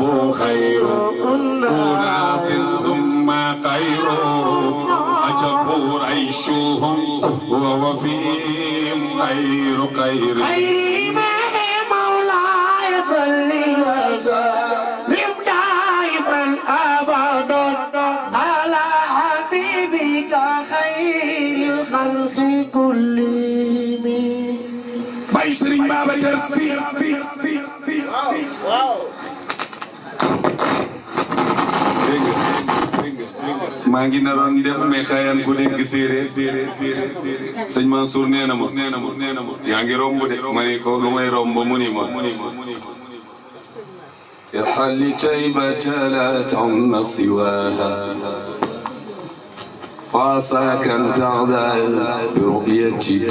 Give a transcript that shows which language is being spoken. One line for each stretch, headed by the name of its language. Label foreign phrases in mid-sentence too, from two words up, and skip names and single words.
Arabic: خير أناس ثم خير أجبور عيشهم ووفيهم خير إمام مولاي صل وسلم دائما أبدا على حبيبك خير الخلق كلهم باي سرين بابا كرسي
Wolof: maa ngi naroon dem mais xayaan ku dégg séeréer sëñ Mansour nee na ma yaa ngi romb de ma ne ko lu may romb mu ni ma
Arabic: ارحل لطيبة لا طمع سواها فسكا تعدى برؤيتي